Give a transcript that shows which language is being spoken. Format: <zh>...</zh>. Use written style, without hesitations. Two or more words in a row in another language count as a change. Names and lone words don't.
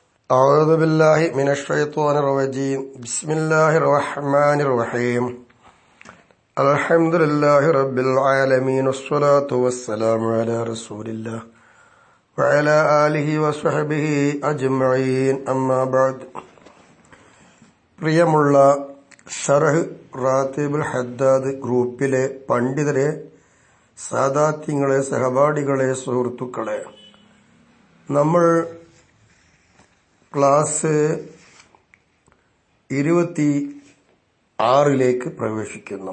<ar>أعوذ بالله من الشيطان الرجيم بسم الله الرحمن الرحيم الحمد لله رب العالمين والصلاة والسلام على رسول الله وعلى آله وصحبه أجمعين أما بعد.</ar> <ml>പ്രിയമുള്ള ഷറഹ് റാത്തിബുൽ ഹദ്ദാദ് ഗ്രൂപ്പിലെ പണ്ഡിതരെ, സാദാത്യങ്ങളെ, സഹപാഠികളെ, സുഹൃത്തുക്കളെ, നമ്മൾ ക്ലാസ് 26 പ്രവേശിക്കുന്നു.</ml>